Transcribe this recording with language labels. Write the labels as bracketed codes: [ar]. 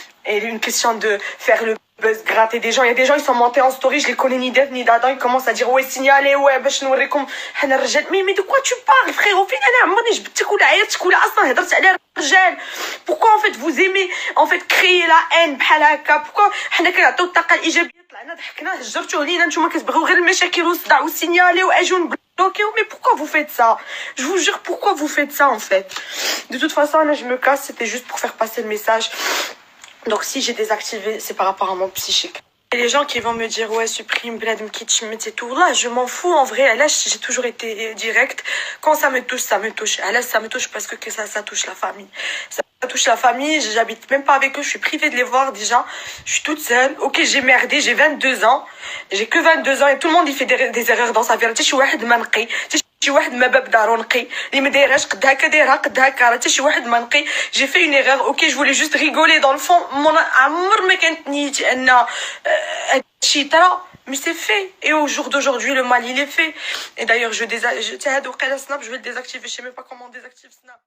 [fr] Et une question de faire le buzz, gratter des gens. Il y a des gens, ils sont montés en story, je les connais ni d'Ef ni d'Adam, ils commencent à dire ouais, signalez, ouais, [ar] باش نوريكم حنا الرجال. [fr] Mais de quoi tu parles, frère? Au final, [ar] عمرني جبتك ولا عيطتك ولا اصلا هضرت على الرجال. [fr] Pourquoi en fait vous aimez en fait créer la haine [ar] بحال هكا؟ [fr] Pourquoi [ar] حنا كنعطيو الطاقة الإيجابية طلعنا ضحكنا هجرتوه لينا نتوما كتبغيو غير المشاكل والصداع والسينيالي واجيو نبلوكيو؟ [fr] Mais pourquoi vous faites ça? Je vous jure, pourquoi vous faites ça en fait? De toute façon, là je me casse, c'était juste pour faire passer le message. Donc si j'ai désactivé, c'est par rapport à mon psychique. Et les gens qui vont me dire ouais supprime Bladm Kitsch et tout, là je m'en fous en vrai. Là j'ai toujours été direct. Quand ça me touche, ça me touche. Là ça me touche parce que ça touche la famille. Ça touche la famille, j'habite même pas avec eux, je suis privée de les voir déjà. Je suis toute seule. Ok, j'ai merdé, j'ai 22 ans. J'ai que 22 ans et tout le monde il fait des erreurs dans sa vie. [ar] شي واحد ما نقي، شي واحد ما باب دارو نقي، اللي ما دايرهاش قد هكا دايرها قد هكا، حتى شي واحد ما نقي. [fr] J'ai fait une erreur. Ok, je voulais juste rigoler dans le fond. [ar] عمر ما كانت نيتي ان هادشي طرا. [fr] Mais c'est fait. Et au jour d'aujourd'hui, le mal, il est fait. Et d'ailleurs, je vais le désactiver. Je sais même pas comment on désactive Snap.